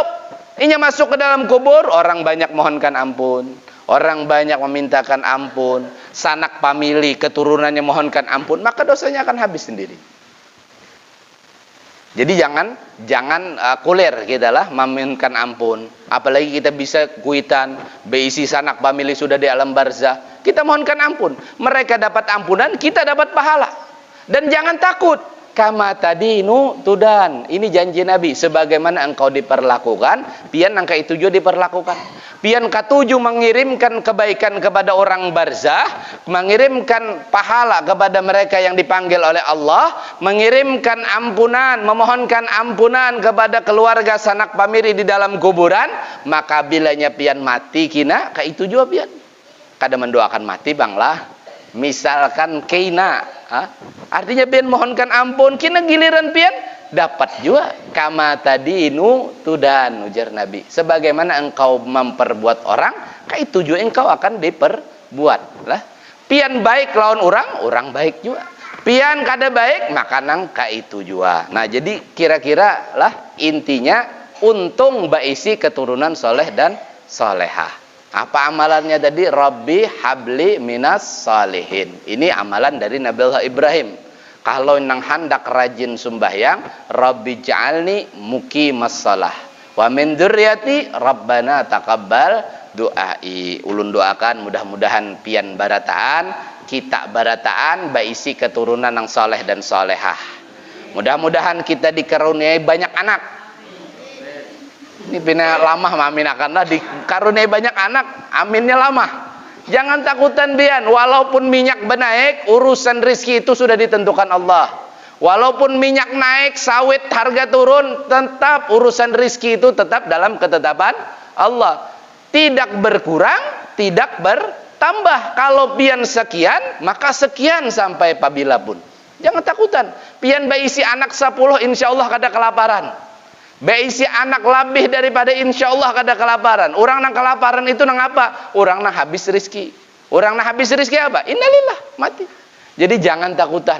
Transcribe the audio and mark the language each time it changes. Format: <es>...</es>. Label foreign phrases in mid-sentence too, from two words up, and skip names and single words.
<id>Inya masuk ke dalam kubur, orang banyak mohonkan ampun, orang banyak memintakan ampun, sanak famili, keturunannya mohonkan ampun, maka dosanya akan habis sendiri.</id> <bjn>Jadi jangan kuler kita lah memintakan ampun. Apalagi kita bisa kuitan, beisi sanak famili sudah di alam barzah, kita mohonkan ampun.</bjn> <id>Mereka dapat ampunan, kita dapat pahala. Dan jangan takut.</id> <ar>كما تدين تدان.</ar> <id>Ini janji Nabi. Sebagaimana engkau diperlakukan, pian angka itu juga diperlakukan. Pian katuju mengirimkan kebaikan kepada orang barzah, mengirimkan pahala kepada mereka yang dipanggil oleh Allah, mengirimkan ampunan, memohonkan ampunan kepada keluarga sanak famili di dalam kuburan,</id> <bjn>maka bilanya pian mati kina, ka itu juga pian. Kada mendoakan mati bang lah. Misalkan kina, artinya pian mohonkan ampun, kina giliran pian dapat juga.</bjn> <ar>كما تدين تدان,</ar> <id>ujar Nabi. Sebagaimana engkau memperbuat orang, itu juga engkau akan diperbuat lah.</id> <bjn>Pian baik lawan orang, orang baik juga. pian kada baik maka nang ka itu jua. Nah jadi kira-kira lah intinya untung baisi keturunan soleh dan solehah.</bjn> <id>Apa amalannya tadi?</id> <ar>رب هب لي من الصالحين.</ar> <id>Ini amalan dari Nabiullah Ibrahim.</id> <bjn>Kalau nang hendak rajin sembahyang,</bjn> <ar>رب اجعلني مقيم الصلاة ومن ذريتي ربنا تقبل دعاء.</ar> <bjn>Ulun doakan mudah-mudahan pian barataan, kita barataan baisi keturunan yang soleh dan solehah.</bjn> <id>Mudah-mudahan kita dikaruniai banyak anak.</id> <bjn>Ini pina lama amin akanlah dikaruniai banyak anak, aminnya lama. Jangan takutan bian, walaupun minyak benaik,</bjn> <id>urusan rizki itu sudah ditentukan Allah. Walaupun minyak naik, sawit harga turun, tetap urusan rizki itu tetap dalam ketetapan Allah. Tidak berkurang, tidak bertambah.</id> <bjn>Kalau pian sekian,</bjn> <id>maka sekian sampai apabila pun. Jangan takutan.</id> <bjn>Pian baisi anak 10, insya Allah kada kelaparan. Baisi anak lebih daripada insya Allah kada kelaparan. Orang nang kelaparan itu nang apa? Orang nang habis rizki. Orang nang habis rizki apa?</bjn> <id>Innalillah, mati. Jadi jangan takutan.</id>